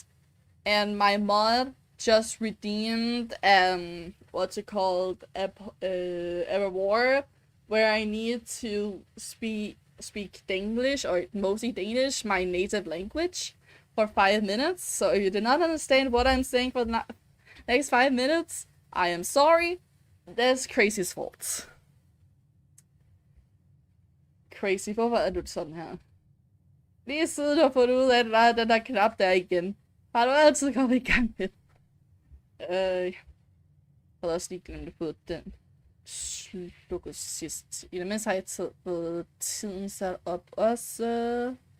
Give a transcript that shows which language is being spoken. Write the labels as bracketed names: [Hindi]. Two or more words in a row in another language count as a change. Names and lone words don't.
[English] And my mod just redeemed what's it called, a reward where I need to speak English, or mostly Danish, my native language, for 5 minutes. So if you do not understand what I'm saying for the next 5 minutes, I am sorry. That's Crazy's fault. Crazy, [Danish] hvorfor er du sådan her? Lige siden du har fundet ud af, at der er den der knap der igen, har du altid kommet i gang med. Jeg havde også lige glemt at få den slukket sidst. I det mindste har jeg fået tiden sat op også.